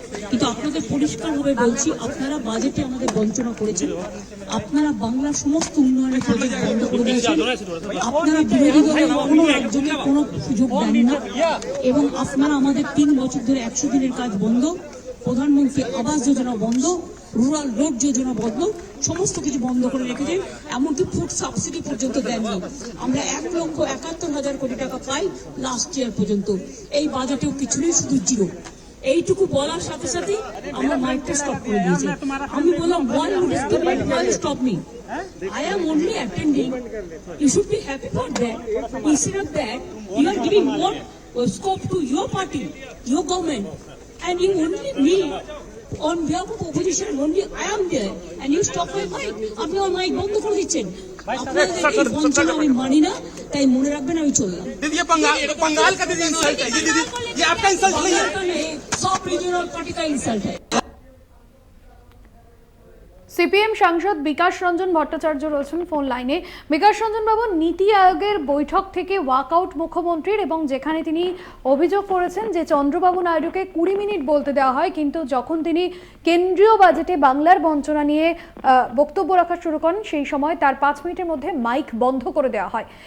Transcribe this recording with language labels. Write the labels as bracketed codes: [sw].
[bn] কিন্তু আপনাদের পরিষ্কারভাবে বলছি, আপনারা বাজেটে আমাদের বঞ্চনা করেছেন, আপনারা বাংলার সমস্ত উন্নয়নের প্রজেক্ট বন্ধ করে দিয়েছেন, আপনারা বিরোধী দলের কোনো রাজ্যকে কোনো সুযোগ দেন না, এবং আপনারা আমাদের 3 বছর ধরে 100 দিনের কাজ বন্ধ, প্রধানমন্ত্রী আবাস যোজনা বন্ধ, রুরাল রোড যোজনা বন্ধ, সমস্ত কিছু বন্ধ করে রেখেছেন। এমনকি ফুড সাবসিডি পর্যন্ত দেননি। আমরা 1,71,000 কোটি টাকা পাই লাস্ট ইয়ার পর্যন্ত। এই বাজেটেও কিছু নেই, শুধু জিরো। এইটুকু বলার সাথে সাথে আমরা মাইকটা স্টপ করে দিয়েছি। আমি বললাম, [en] why would you stop me? I am only attending. You should be happy for that. Instead of that, you are giving more scope to your party, your government, and you only need on behalf of opposition, only I am there, and you stop my mic. [bn] আপনি আমার mic বন্ধ করে দিচ্ছেন। আপনাদের এই বঞ্চনা আমি মানি না, তাই মনে রাখবেন আমি চললাম। [hi] दीदी ये बंगाल का दीदी इंसल्ट है, ये दीदी ये आपका इंसल्ट नहीं है। सब रीजनल पार्टी का इंसल्ट है। [bn] সিপিএম সাংসদ বিকাশ রঞ্জন ভট্টাচার্য রয়েছেন ফোন লাইনে। বিকাশ রঞ্জন বাবু, নীতি আয়োগের বৈঠক থেকে ওয়াকআউট মুখ্যমন্ত্রীর, এবং যেখানে তিনি অভিযোগ করেছেন যে চন্দ্রবাবু নাইডুকে 20 মিনিট বলতে দেওয়া হয়, কিন্তু যখন তিনি কেন্দ্রীয় বাজেটে বাংলার বঞ্চনা নিয়ে বক্তব্য রাখা শুরু করেন সেই সময় তার 5 মিনিটের মধ্যে মাইক বন্ধ করে দেওয়া হয়।